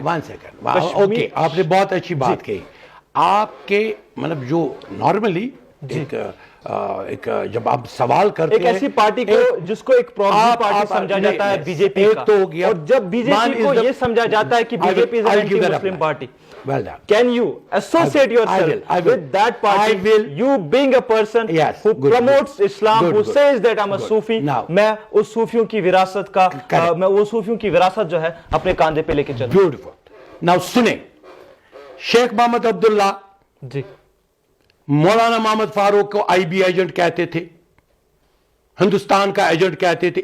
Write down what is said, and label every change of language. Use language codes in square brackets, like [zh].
[ur] One second, okay, آپ نے بہت اچھی بات کہی. آپ کے مطلب جو نارملی ایک جب آپ سوال کرتے ہیں ایک ایسی پارٹی کو جس کو ایک پروگریسو پارٹی سمجھا جاتا ہے بی جے پی کا، اور جب بی جے پی کو یہ سمجھا جاتا ہے کہ B J P [en] is an anti Muslim party. Well done. Can you associate yourself with that party? You being a person who promotes Islam, who says that I'm a Sufi, [ur] میں اس صوفیوں کی وراثت کا میں وہ صوفیوں کی وراثت جو ہے اپنے کاندھے پہ لے کے چلوں. Beautiful. Now سنیں، شیخ محمد عبداللہ جی مولانا محمد فاروق کو آئی بی ایجنٹ کہتے تھے، ہندوستان کا ایجنٹ کہتے تھے.